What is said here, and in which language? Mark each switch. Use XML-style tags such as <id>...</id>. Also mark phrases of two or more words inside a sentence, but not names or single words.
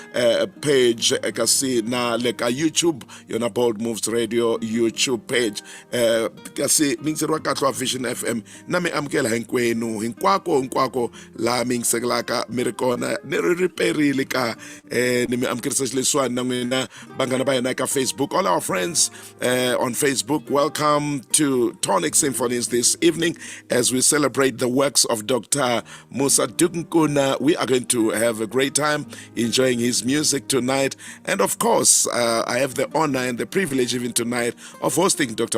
<ts>page kasi na le ka YouTube yona Bold Moves Radio YouTube page kasi mingiseriwa kahle wa Vision FM na mi amukela hinkwako la mingiselaka mi ri kona ni ri riperile ka ni mi amukerisa xileswiwani na n'wina vanghana va hina ka Facebook</ts> <en>all our friends on Facebook, welcome to Tonic Syphonies this evening as we celebrate the works of Dr. Musa Nkuna. We are going to have a great time enjoying his music tonight. And of course, I have the honor and the privilege even tonight of hosting Dr.</en>